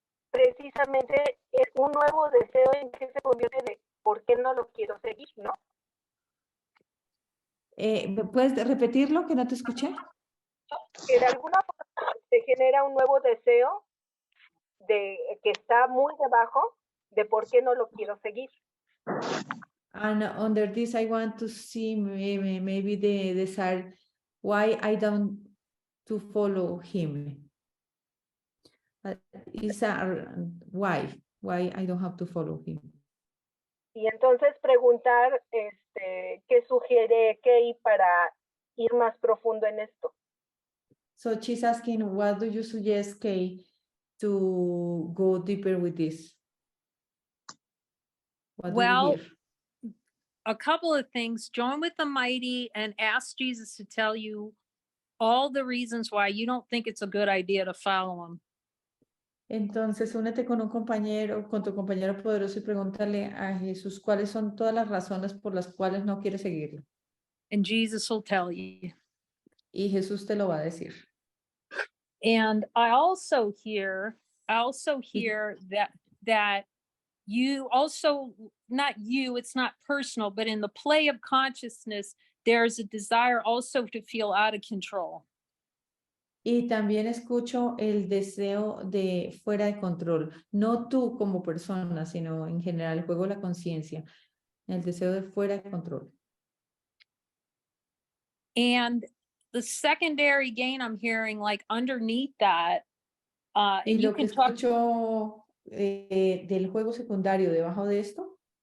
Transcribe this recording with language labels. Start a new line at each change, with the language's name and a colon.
Spanish: Precisamente es un nuevo deseo en que se convierte de por qué no lo quiero seguir, ¿no? ¿Puedes repetirlo, que no te escuché? Que de alguna forma se genera un nuevo deseo de que está muy debajo de por qué no lo quiero seguir.
English: And under this, I want to see maybe the desire why I don't to follow him. Is why I don't have to follow him.
Spanish: Y entonces preguntar qué sugiere Kay para ir más profundo en esto.
English: So she's asking, what do you suggest, Kay, to go deeper with this? What do you Well, hear? a couple of things. Join with the mighty and ask Jesus to tell you all the reasons why you don't think it's a good idea to follow him.
Spanish: Entonces, únete con un compañero, con tu compañero poderoso y pregúntale a Jesús cuáles son todas las razones por las cuales no quieres seguirlo.
English: And Jesus will tell you.
Spanish: Y Jesús te lo va a decir.
English: And I also hear that you also, not you, it's not personal, but in the play of consciousness, there's a desire also to feel out of control.
Spanish: Y también escucho el deseo de fuera de control, no tú como persona, sino en general, el juego de la conciencia, el deseo de fuera de control.
English: And the secondary gain I'm hearing, like underneath that,
Spanish: Y
English: and you
Spanish: lo que
English: can talk,
Spanish: escucho del juego secundario debajo de esto,